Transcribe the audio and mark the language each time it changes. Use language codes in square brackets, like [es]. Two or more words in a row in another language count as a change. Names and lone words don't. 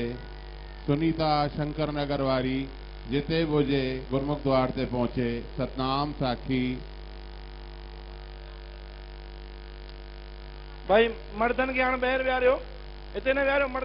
[sd] सुनीता शंकर नगर वारी जिते भी हुजे गुरमुख द्वार ते पहुंचे। सतनाम साखी। भाई मर्दन खे हाणे ॿाहिरि विहारियो हिते न विहारियो मर्दन